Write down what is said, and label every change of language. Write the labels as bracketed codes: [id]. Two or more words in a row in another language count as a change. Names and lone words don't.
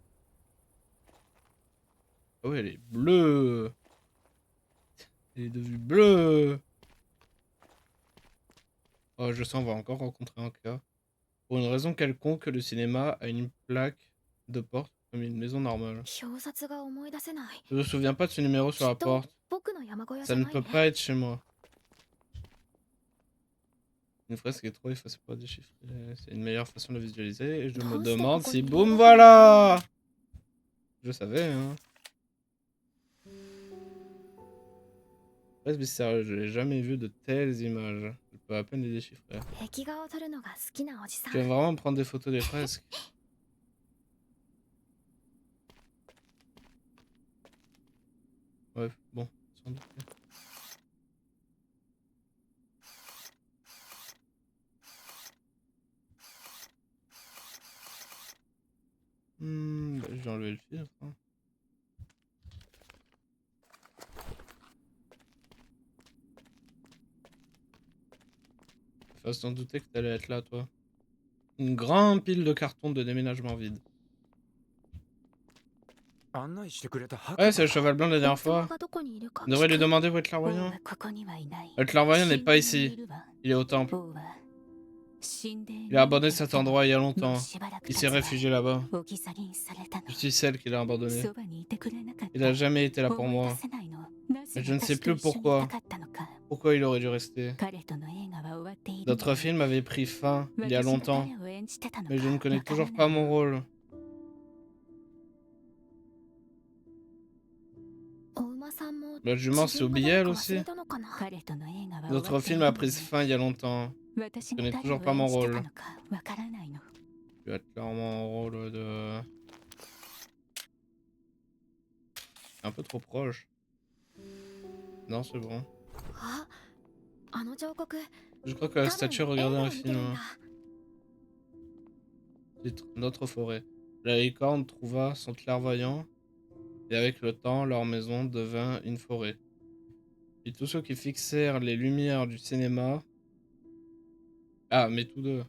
[fr] Ah ouais, elle est bleue. Elle est devenue bleue. Oh, je sens on va encore rencontrer un cas. Pour une raison quelconque, le cinéma a une plaque de porte comme une maison normale. [ja] 表札が思い出せない [fr] Je me souviens pas de ce numéro [ja] き [fr] sur la [ja] っと [fr] porte. [ja] 僕の山小屋じ [fr] Ça [ja] ゃ [fr] ne [ja] ない [fr] peut [ja] ね [fr] pas être chez moi. Une fresque est trop effacée pour déchiffrer. C'est une meilleure façon de le visualiser. Et je me Dans ce demande temps, si... on y Boum, va. voilà. Je savais, hein. Ouais, sérieux, je n'ai jamais vu de telles images. Je peux à peine les déchiffrer. [ja] 壁画を撮るのが好きなおじさん [fr] Tu vas vraiment prendre des photos des fresques? Ouais, bon, sans doute. Bah, je vais enlever le filtre. Hein. Faut s'en douter que t'allais être là, toi. Une grande pile de cartons de déménagement vide. [ja] 案内してくれた白 [fr] Ouais, [ja] 馬 [fr] c'est le cheval blanc de la [ja] お [fr] dernière [ja] 妻 [fr] fois. [ja] がどこにいるか [fr] On devrait lui [ja] 聞く [fr] demander où est le [ja] 王 [fr] clairvoyant. [ja] はここにはいない [fr] Le clairvoyant n'est pas [ja] 神殿に [fr] ici. [ja] いるわ [fr] Il est au temple. [ja] 王は神殿に [fr] Il a abandonné cet endroit il y a [ja] も [fr] longtemps. [ja] うしばらく [fr] Il [ja] 経 [fr] s'est [ja] つわ [fr] réfugié là-bas. [ja] 置き去りにされたの [fr] Je suis celle qui l'a abandonné. [ja] そばにいてくれなかった [fr] Il a jamais été là pour [ja] 思い [fr] moi. [ja] 出せないのなぜ [fr] Mais je ne sais [ja] 私と [fr] plus [ja] 一緒にい [fr] pourquoi. [ja] たかったのか [fr] Pourquoi il aurait dû rester? [ja] 彼との映画は終わっているの [fr] Notre film avait pris fin il y a [ja] 私が [fr] longtemps. [ja] 誰を演じてたの [fr] Mais [ja] か [fr] je ne connais [ja] わから [fr] toujours [ja] ない [fr] pas mon rôle. [ja] お馬さんも [fr] La jument, c'est oublié elle [ja] 忘 [fr] aussi. [ja] れたのかな彼との映画は終わ [fr] Notre [ja] っている [fr] film [ja] の [fr] a [ja] に [fr] pris fin il y a longtemps. [ja] 私が [fr] connais [ja] 誰 [fr] toujours [ja] を [fr] pas mon [ja] 演じて [fr] rôle. [ja] たのかわからないの [fr] Tu as clairement un rôle de... Un peu trop proche. Non, c'est bon. [ja] ああの彫刻 [fr] Je crois que la [ja] 多分 [fr] statue [ja] 映 [fr] regardait [ja] 画 [fr] un [ja] を見てるん [fr] film. [ja] だ [fr] Titre, Notre forêt. La licorne trouva son clairvoyant, et avec le temps, leur maison devint une forêt. Et tous ceux qui fixèrent les lumières du cinéma... Ah, mais tous deux.